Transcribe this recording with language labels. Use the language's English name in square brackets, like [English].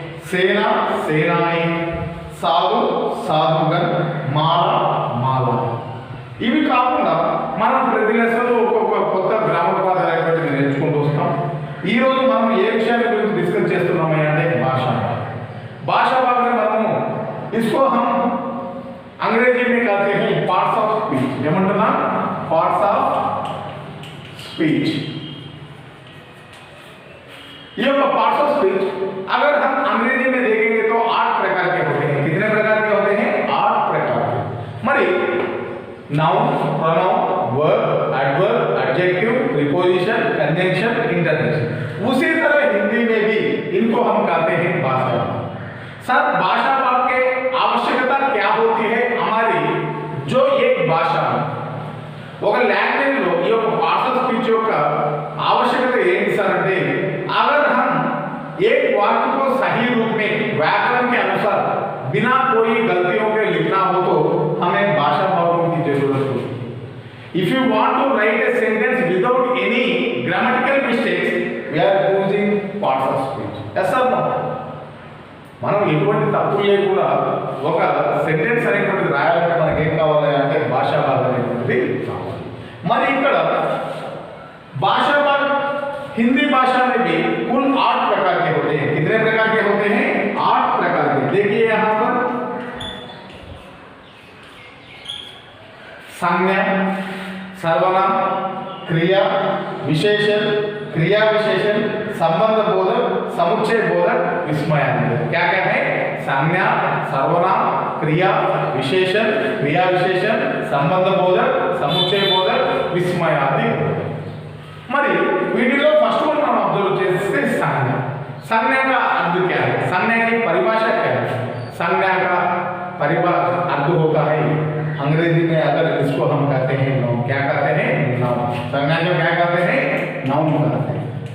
[Telugu] సేన, సేనాయి. సాధు, సాధుగన్. మాల, మాల. ఇవి కాకుండా మనం ప్రతి లెసన్లో ఒక్కొక్క కొత్త గ్రామర్ పదాలు అనేటువంటివి నేర్చుకుంటూ వస్తాం. ఈరోజు మనం ఏ విషయాల గురించి డిస్కస్ చేస్తున్నామని అంటే భాషా భాగం. భాషా భాగం మనము [Hindi] इसको हम अंग्रेजी में कहते हैं पार्ट्स ऑफ स्पीच. [Telugu] ఏమంటున్నా, पार्ट्स ऑफ स्पीच. [Hindi] ये पार्ट्स ऑफ स्पीच अगर हम अंग्रेजी में देखेंगे तो 8 प्रकार के होते हैं. कितने प्रकार के होते हैं, 8 प्रकार के. मरी noun, pronoun, verb, adverb, adjective, preposition, conjunction, interjection. उसी तरह हिंदी में भी इनको हम कहते हैं भाषा. सर भाषा भाग के आवश्यकता क्या होती है हमारी, जो एक भाषा [Telugu] ఒక లాంగ్వేజ్ లో ఈ యొక్క పార్ట్స్ ఆఫ్ స్పీచ్ యొక్క आवश्यकता ఏంటి సార్ అంటే [Hindi] अगर हम एक वाक्य को सही रूप में व्याकरण के अनुसार बिना कोई गलतियों के लिखना हो तो हमें भाषा भागों की जरूरत होती है. [English] If you want to write a sentence without any grammatical mistakes, we are using parts of speech. Yes or no? [Telugu] మనం ఎటువంటి తప్పులు లేకుండా ఒక సెంటెన్స్ అనేటువంటిది రాయాలంటే మనకి ఏం కావాలి అంటే భాషా భాగం అనేటువంటిది కావాలి. మరి ఇక్కడ [Hindi] भाषा भाग हिंदी भाषा में भी कुल 8 प्रकार के होते हैं। कितने प्रकार के होते हैं? 8 प्रकार के। देखिए यहाँ पर संज्ञा, सर्वनाम, क्रिया विशेषण, क्रिया विशेषण, संबंध बोधक, समुच्चय बोधक, विस्मयादि। क्या क्या है? संज्ञा, सर्वनाम, क्रिया विशेषण, क्रिया विशेषण, संबंध बोधक, समुच्चय बोधक, विस्मयादि। [Telugu] మరి వీటిలో ఫస్ట్ వన్ మనం అబ్జర్వ్ చేస్తే संज्ञा। [Hindi] संज्ञा का अर्थ क्या है? संज्ञा की परिभाषा क्या है? संज्ञा का परिभाषा अर्थ होता है, अंग्रेजी में अगर इसको हम कहते हैं नाउन, क्या कहते हैं? नाउन। संज्ञा को क्या कहते हैं? नाउन कहते हैं।